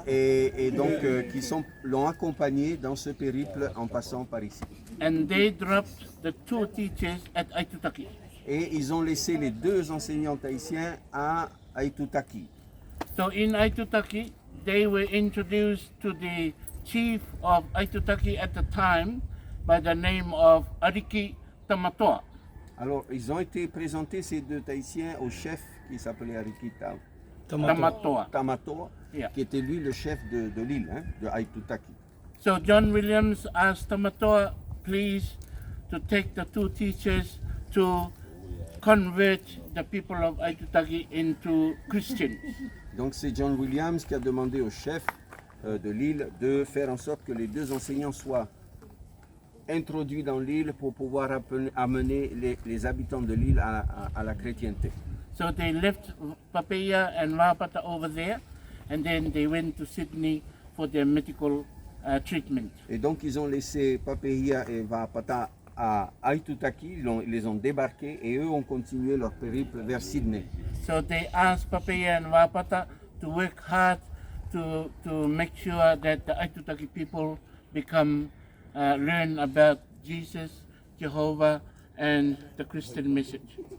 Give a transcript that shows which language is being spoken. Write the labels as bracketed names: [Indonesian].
[French] Et donc qui l'ont accompagné dans ce périple en passant par ici. [English] And they dropped the 2 teachers at Aitutaki. [French] Et ils ont laissé les 2 enseignants tahitiens à Aitutaki. [English] So in Aitutaki, they were introduced to the chief of Aitutaki at the time by the name of Ariki Tamatoa. [French] Alors ils ont été présentés, ces 2 tahitiens, au chef qui s'appelait Ariki Tamatoa. Tamatoa, [English] Yeah. [French] qui était lui le chef de l'île, hein, de Aitutaki. [English] So John Williams asked Tamatoa, please, to take the 2 teachers to convert the people of Aitutaki into Christians. [French] Donc c'est John Williams qui a demandé au chef de l'île de faire en sorte que les 2 enseignants soient introduits dans l'île pour pouvoir amener les habitants de l'île à la chrétienté. [English] So they left Papeya and Vahapata over there, and then they went to Sydney for their medical treatment. [French] Et donc ils ont laissé Papehia et Vahapata à Aitutaki, ils les ont débarqués et eux ont continué leur périple vers Sydney. [English] So they asked Papeya and Vahapata to work hard to make sure that the Aitutaki people learn about Jesus, Jehovah, and the Christian message.